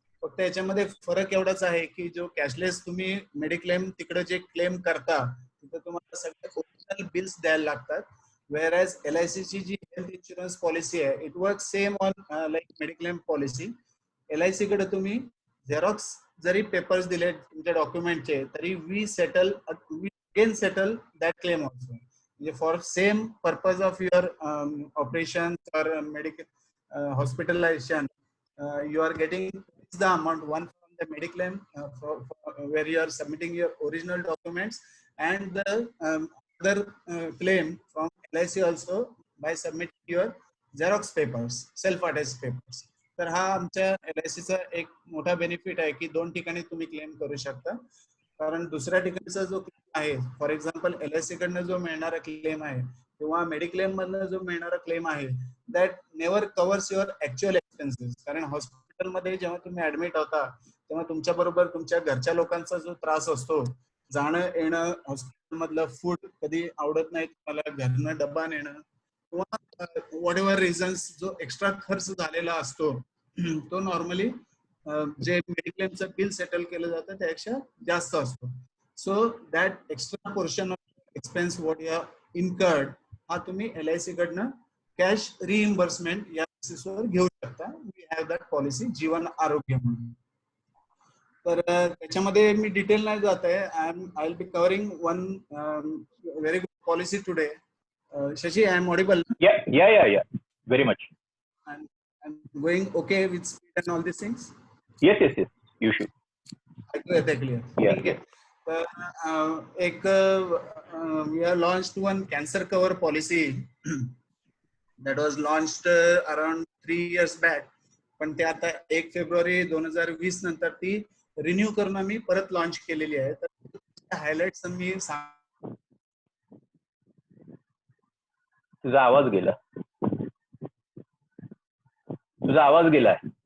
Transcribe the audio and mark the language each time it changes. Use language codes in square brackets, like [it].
[mr] फक्त याच्यामध्ये फरक एवढाच आहे की जो कॅशलेस तुम्ही मेडिक्लेम तिकडे जे क्लेम करता तिथे तुम्हाला सगळे ओरिजिनल बिल्स द्यायला लागतात, [en] whereas [mr] LIC ची जी हेल्थ इन्शुरन्स पॉलिसी आहे, [en] It work same on like mediclaim policy. [mr] LIC कडे तुम्ही झेरॉक्स जरी पेपर्स दिले तुमच्या डॉक्युमेंटचे, तरी [en] We again settle that claim also. [mr] म्हणजे [en] For same purpose of your operation और medical hospitalisation, you are getting the amount, one from the mediclaim where you are submitting your original documents, and the other claim from LIC also by submitting your Xerox papers, self attached papers. [mr] तर हा आमच्या LIC चा एक मोठा benefit आहे की दोन ठिकाणी तुम्ही क्लेम करू शकता. कारण दुसऱ्या ठिकाणचा जो क्लेम आहे, फॉर एक्झाम्पल LIC कडनं जो मिळणारा क्लेम आहे किंवा मेडिक्लेम मधनं जो मिळणारा क्लेम आहे, [en] That never covers your actual expenses. [mr] कारण हॉस्पिटलमध्ये जेव्हा तुम्ही ऍडमिट होता तेव्हा तुमच्या बरोबर तुमच्या घरच्या लोकांचा जो त्रास असतो, जाणं येणं, हॉस्पिटल मधलं फूड कधी आवडत नाही तुम्हाला, घरनं डब्बा नेणं किंवा [en] whatever reasons, [mr] जो एक्स्ट्रा खर्च झालेला असतो तो नॉर्मली जे मेडिक्लेमचं बिल सेटल केलं जातं त्यापेक्षा जास्त असतो. [en] so that extra portion of expense what you have incurred [mr] हा तुम्ही LIC कडनं कॅश रिइम्बर्समेंट या बेसिसवर घेऊ शकता. [en] we have that policy, [mr] जीवन आरोग्य म्हणून. तर त्याच्यामध्ये मी डिटेल नाही जात आहे. [en] I will be covering one very good policy today. Shashi, I am audible? Yeah. Very much. And going okay with speed and all these things? Yes. You should. [mr] ऐकू येते [en] clear? Yeah. [mr] तर एक [en] we have launched one cancer cover policy that was launched around 3 years back. [mr] पण ते आता 1 February 2020 नंतर ती renew करून मी परत लॉन्च केलेली आहे. तर हायलाइट्स मी तुझा आवाज गेलाय.